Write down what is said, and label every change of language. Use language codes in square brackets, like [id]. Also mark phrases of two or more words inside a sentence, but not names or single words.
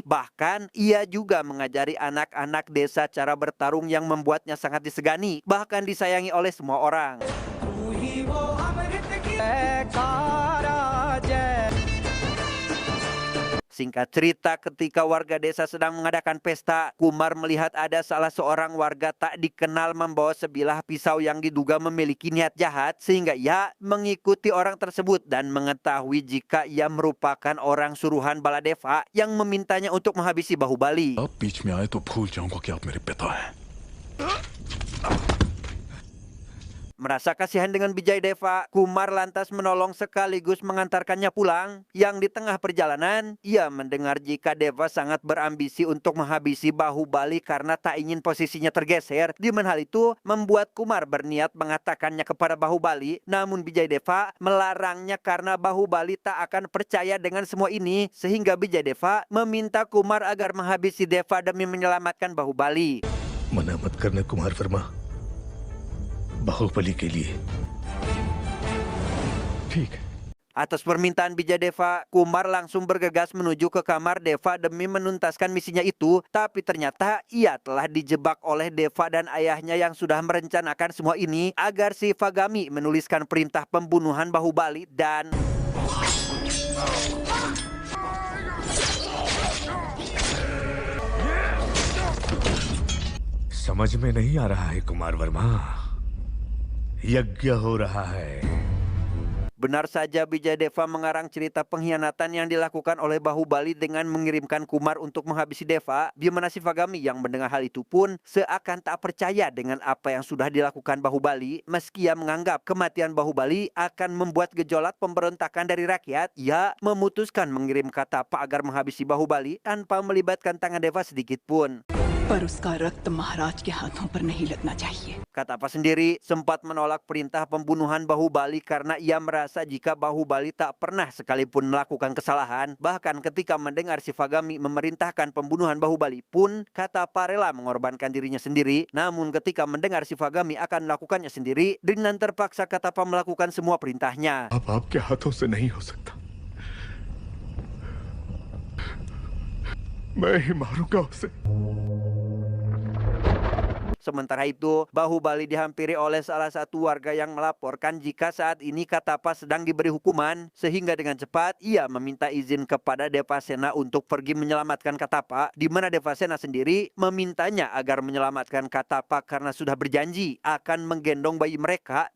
[id] Bahkan ia juga mengajari anak-anak desa cara bertarung yang membuatnya sangat disegani, bahkan disayangi oleh semua orang. [hi] तू ही वो अमृत की जयकारा जय। [id] Singkat cerita, ketika warga desa sedang mengadakan pesta, Kumar melihat ada salah seorang warga tak dikenal membawa sebilah pisau yang diduga memiliki niat jahat, sehingga ia mengikuti orang tersebut dan mengetahui jika ia merupakan orang suruhan Baladeva yang memintanya untuk menghabisi Bahubali. [hi] आप बीच में आए तो भूल जाऊंगा कि आप मेरे पिता हैं। [id] Merasa kasihan dengan Bijayadeva, Kumar lantas menolong sekaligus mengantarkannya pulang. Yang di tengah perjalanan, ia mendengar jika Deva sangat berambisi untuk menghabisi Bahubali karena tak ingin posisinya tergeser. Di mana hal itu membuat Kumar berniat mengatakannya kepada Bahubali. Namun Bijayadeva melarangnya karena Bahubali tak akan percaya dengan semua ini. Sehingga Bijayadeva meminta Kumar agar menghabisi Deva demi menyelamatkan Bahubali. [hi] मना मत करना कुमार वर्मा, बाहुबली के लिए। ठीक है। [id] Atas permintaan Bijayadeva, Kumar langsung bergegas menuju ke kamar Deva demi menuntaskan misinya itu. Tapi ternyata ia telah dijebak oleh Deva dan ayahnya yang sudah merencanakan semua ini agar Shivagami menuliskan perintah pembunuhan Bahubali dan [hi] समझ में नहीं आ रहा है कुमार वर्मा, यज्ञ हो रहा है। [id] benar saja Bijayadeva mengarang cerita pengkhianatan yang dilakukan oleh Bahubali dengan mengirimkan Kumar untuk menghabisi Deva. Di mana Shivagami yang mendengar hal itu pun seakan tak percaya dengan apa yang sudah dilakukan Bahubali. Meski ia menganggap kematian Bahubali akan membuat gejolak pemberontakan dari rakyat, ia memutuskan mengirim Katapa agar menghabisi Bahubali tanpa melibatkan tangan Deva sedikit pun. [hi] पर उसका रक्त महाराज के हाथों पर नहीं लगना चाहिए। [id] Katapa sendiri sempat menolak perintah pembunuhan Bahubali karena ia merasa jika Bahubali tak pernah sekalipun melakukan kesalahan. Bahkan ketika mendengar Shivagami memerintahkan pembunuhan Bahubali pun, Katapa rela mengorbankan dirinya sendiri. Namun ketika mendengar Shivagami akan melakukannya sendiri, dengan terpaksa Katapa melakukan semua perintahnya. [hi] अब आपके हाथों से नहीं हो सकता, मैं ही मारूंगा उसे। [id] Sementara itu, Bahubali dihampiri oleh salah satu warga yang melaporkan jika saat ini Katapa sedang diberi hukuman, sehingga dengan cepat ia meminta izin kepada Devasena untuk pergi menyelamatkan Katapa, di mana Devasena sendiri memintanya agar menyelamatkan Katapa karena sudah berjanji akan menggendong bayi mereka.